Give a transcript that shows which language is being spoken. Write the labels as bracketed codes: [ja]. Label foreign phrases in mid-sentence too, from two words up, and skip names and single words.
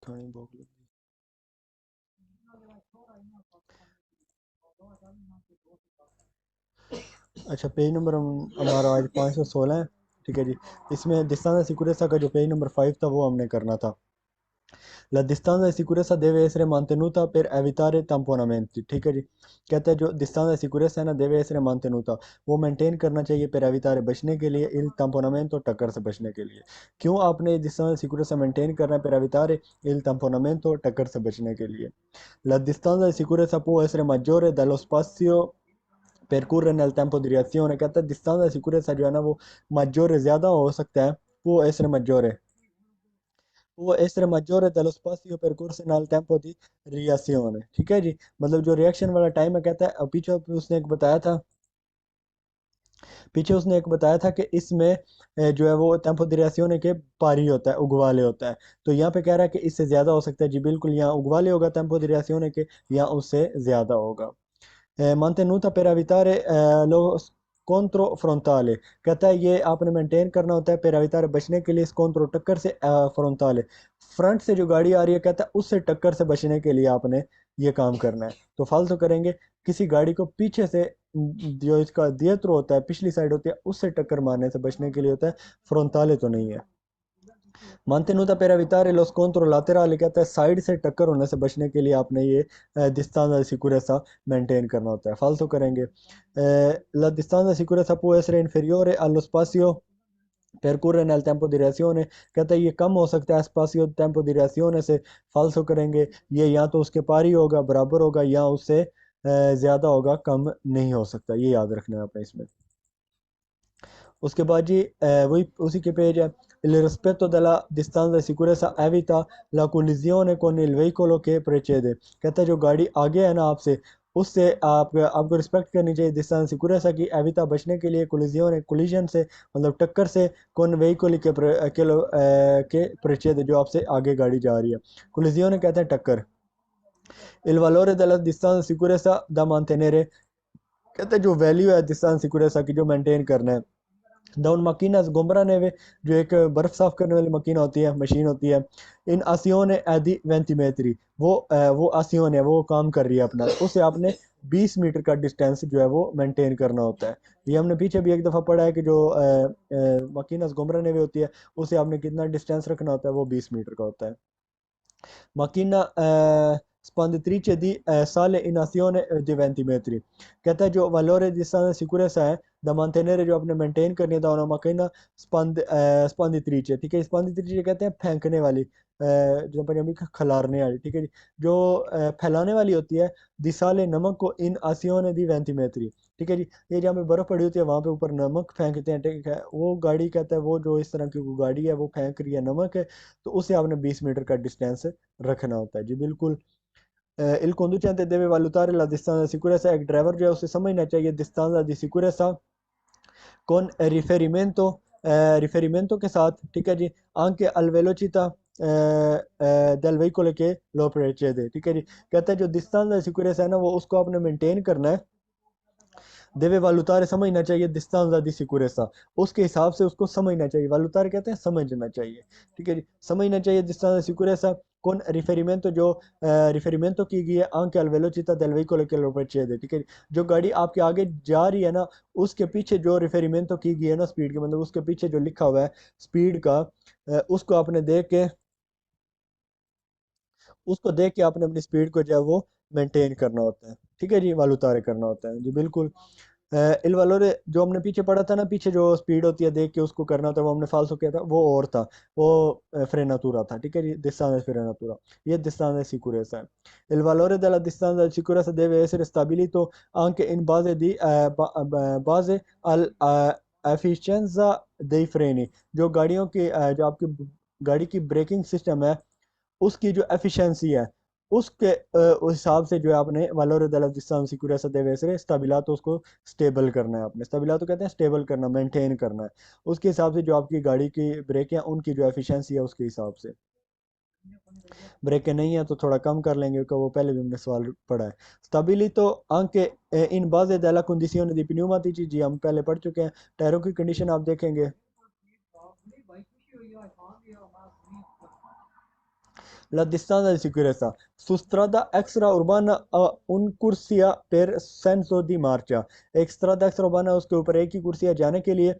[hi] थोड़ी भूख लगी। अच्छा, पेज नंबर हमारा आज 516 है। ठीक है जी। इसमें [it] distanza sicurezza [hi] का जो पेज नंबर 5 था वो हमने करना था। [it] La distanza di sicurezza deve essere mantenuta per evitare tamponamenti। [hi] ठीक है जी। कहता है जो [it] distanza di sicurezza [hi] है ना [it] deve essere mantenuta, [hi] वो मेंटेन करना चाहिए [it] per evitare [hi] बचने के लिए, [it] il tamponamento [hi] टक्कर से बचने के लिए। क्यों आपने [it] distanza di sicurezza [hi] मेंटेन करना है [it] per evitare il tamponamento [hi] टक्कर से बचने के लिए। [it] La distanza di sicurezza può essere maggiore dello spazio percorre nel tempo di reazione। [hi] कहता है [it] distanza di sicurezza [hi] जो है ना वो maggiore ज़्यादा हो सकता है, [it] può essere maggiore, वो essere maggiore dello spazio percorso nel tempo di reazione। [hi] ठीक है जी। मतलब जो रिएक्शन वाला टाइम है, कहता है पीछे उसने एक बताया था, कि इसमें जो है वो [it] tempo di reazione [hi] के पारी होता है, उगवाले होता है। तो यहाँ पे कह रहा है कि इससे ज़्यादा हो सकता है जी, बिल्कुल यहाँ उगवाले होगा [it] tempo di reazione [hi] के, या उससे ज़्यादा होगा। [it] mantenuta per evitare lo scontro frontale। [hi] कहता है ये आपने मेंटेन करना होता है [it] per evitare [hi] बचने के लिए scontro टक्कर से, frontale फ्रंट से जो गाड़ी आ रही है, कहता है उससे टक्कर से बचने के लिए आपने ये काम करना है। तो फालतू करेंगे, किसी गाड़ी को पीछे से जो इसका दिएत्रो होता है, पिछली साइड होती है, उससे टक्कर मारने से बचने के लिए होता है, फ्रोंताले तो नहीं है। [it] mantenuta per evitare lo scontro laterale, [hi] कहता है साइड से टक्कर होने से बचने के लिए आपने ये [it] distanza di sicurezza [hi] मेंटेन करना होता है। फालतू करेंगे, [it] la distanza di sicurezza può essere inferiore allo spazio percorre nel tempo di reazione। [hi] कहता है ये कम हो सकता है [it] spazio tempo di reazione [hi] से। फालतू करेंगे, ये या तो उसके पार ही होगा, बराबर होगा, या उससे ज़्यादा होगा, कम नहीं हो सकता। ये याद रखना है आपने इसमें। उसके बाद जी वही उसी के पेज है, [it] il rispetto della distanza di sicurezza evita la collisione con il veicolo che precede। [hi] कहता है जो गाड़ी आगे है ना आपसे, उससे आपको रिस्पेक्ट करनी चाहिए डिस्टेंस सिक्योरेसा की, एविता बचने के लिए कोलिजन कोलिजन से, मतलब टक्कर से, कौन व्हीकल के precede जो आपसे आगे गाड़ी जा रही है। कोलिजन कहते हैं टक्कर। [it] il valore della distanza sicurezza da mantenere, [hi] कहते हैं जो वैल्यू है डिस्टेंस सिक्योरेसा की, जो मेंटेन करना है। डाउन [it] macchinas sgombra neve, [hi] जो एक बर्फ साफ करने वाली मकीना होती है, मशीन होती है। [it] in azione di venti metri, [hi] वो आसियोन है, वो काम कर रही है अपना, उससे आपने 20 मीटर का डिस्टेंस जो है वो मेंटेन करना होता है। ये हमने पीछे भी एक दफ़ा पढ़ा है कि जो [it] macchinas sgombra neve [hi] होती है, उससे आपने कितना डिस्टेंस रखना होता है, वो 20 मीटर का होता है। [it] Macchina spanditrice di sale in azione di 20 metri। [hi] कहता है जो [it] valore di sicurezza [hi] है [it] da mantenere, [hi] जो आपने मेंटेन करनी था, [it] una macchina spanditrice। [hi] ठीक है, स्पंदित्रिचे कहते हैं फेंकने वाली, जो पंजाबी में खिलारने वाली। ठीक है जी। जो फैलाने वाली होती है, दिसाले नमक को [it] in azione di 20 metri. [hi] ठीक है जी। ये जहाँ पे बर्फ पड़ी होती है वहां पे ऊपर नमक फेंकते हैं। ठीक है, वो गाड़ी कहता है वो जो इस तरह की वो गाड़ी है वो फेंक रही है नमक है, तो उसे आपने 20 मीटर का डिस्टेंस रखना होता है जी, बिल्कुल। [it] il conducente deve valutare la distanza di sicurezza, [hi] एक ड्राइवर जो है उसे समझना चाहिए [it] distanza di sicurezza con riferimento [hi] के साथ। ठीक है जी। [it] anche al velocità del veicolo che lo precede। [hi] ठीक है जी। कहता है जो [it] distanza di sicurezza [hi] है ना, वो उसको आपने मेंटेन करना है। [it] deve valutare [hi] समझना चाहिए [it] distanza di sicurezza, [hi] उसके हिसाब से उसको समझना चाहिए। valutare कहते हैं समझना चाहिए। ठीक है जी। समझना चाहिए [it] distanza di sicurezza con riferimento, [hi] जो रिफेरिमेंटो की गई है [it] anche al velocità del veicolo che lo precede। [hi] ठीक है जी। जो गाड़ी आपके आगे जा रही है ना, उसके पीछे जो रिफेरिमेंटो की गई है ना स्पीड की, मतलब उसके पीछे जो लिखा हुआ है स्पीड का, उसको आपने देख के, आपने अपनी स्पीड को जो है वो मेंटेन करना होता है। ठीक है जी, वालुतारे करना होता है जी, बिल्कुल। [it] il valore [hi] जो हमने पीछे पढ़ा था ना, पीछे जो स्पीड होती है देख के उसको करना होता है, वो हमने फालसो किया था, वो और था, वो फ्रेनातुरा था। ठीक है जी, [it] distanza frenatura, [hi] ये [it] distanza sicurezza [hi] है। [it] Il valore della distanza di sicurezza deve essere stabilito anche in base di base al efficienza dei freni। [hi] जो गाड़ियों की जो आपकी गाड़ी की ब्रेकिंग सिस्टम है, उसकी जो एफिशिएंसी है, उसके उस हिसाब से जो है आपने [it] valore della distanza sicurezza deve essere stabilato, [hi] उसको स्टेबल करना है आपने। स्टेबिलातो कहते हैं स्टेबल करना, मेंटेन करना है। उसके हिसाब से जो आपकी गाड़ी की ब्रेक है उनकी जो एफिशिएंसी है उसके हिसाब से। ब्रेकें नहीं है तो थोड़ा कम कर लेंगे, क्योंकि वो पहले भी हमने सवाल पढ़ा है। [it] स्टेबिलितो anche in base della condizione di pneumatici, [hi] जी हम पहले पढ़ चुके हैं। टायरों की कंडीशन आप देखेंगे, [it] La distanza di sicurezza. Su strada extraurbana a un corsia per senso di marcia. [hi] एक [it] strada extraurbana [hi] है उसके ऊपर एक ही कुर्सी है जाने के लिए.